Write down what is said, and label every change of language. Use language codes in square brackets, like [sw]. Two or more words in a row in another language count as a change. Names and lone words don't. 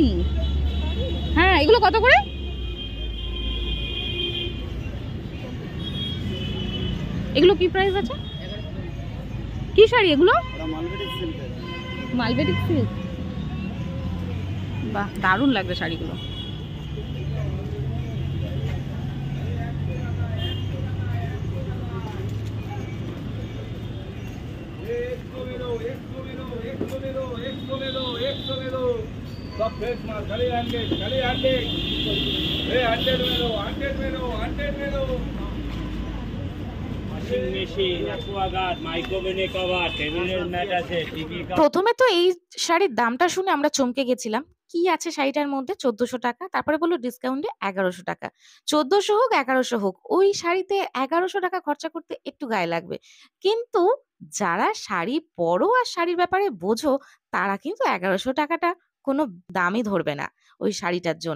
[bn] হ্যাঁ, এগুলো কত করে? এগুলো কি প্রাইস আছে? কি শাড়ি এগুলো? ওটা [en] mulberik silk [bn] আছে। [en] mulberik silk. [bn] বাহ, দারুণ লাগবে শাড়িগুলো। [hi] सब फ्रेश माल, खाली 100, खाली 100। ए 100 में लो, 100 में लो, 100 में लो। [en] washing machine, [bn] অ্যাকোয়াগার্ড, [en] microwave cover, [bn] টেবিলের ম্যাট আছে, টিভি প্রথমে তো এই শাড়ির দামটা শুনে আমরা চমকে গেছিলাম, কি আছে শাড়িটার মধ্যে 1400 টাকা, তারপরে বললো ডিসকাউন্টে 1100 টাকা। 1400 হোক 1100 হোক, ওই শাড়িতে 1100 টাকা খরচা করতে একটু গায়ে লাগবে, কিন্তু যারা শাড়ি পরো আর শাড়ির ব্যাপারে বোঝো তারা কিন্তু 1100 টাকাটা কোনো দামই ধরবে না ওই শাড়িটার জন্য।